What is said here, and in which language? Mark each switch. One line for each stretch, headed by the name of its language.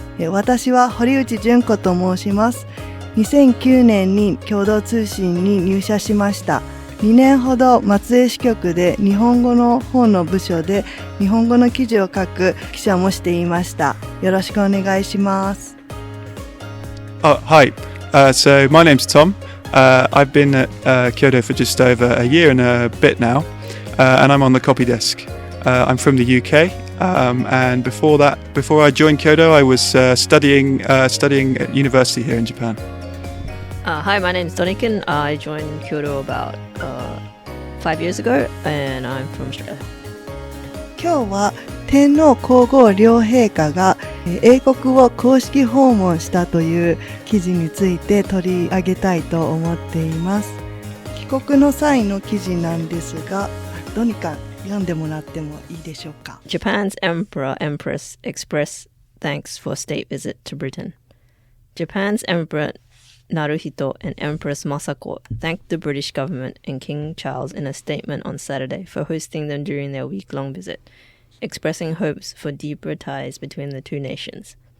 Japanese: 私は堀内純子と申します。2009年に共同通信に入社しました。 2年ほど松江支局で日本語の方の部署で日本語の記事を書く記者もしていました。よろしくお願いします。
English: Hi. So my name's Tom. I've been at Kyodo for just over a year and a bit now, and I'm on the copy desk. I'm from the UK, and before I joined Kyodo, I was studying at university here in Japan. Hi, my name is Donikin. I joined Kyodo about 5 years ago, and I'm from Australia.
Japanese: 今日は天皇皇后両陛下が英国を公式訪問したという記事について取り上げたいと思っています。帰国の際の記事なんですが、どにか読んでもらってもいいでしょうか。
English: Japan's Emperor Empress express thanks for state visit to Britain. Japan's Emperor Naruhito and Empress Masako thanked the British government and King Charles in a statement on Saturday for hosting them during their week-long visit, expressing hopes for deeper ties between the two nations.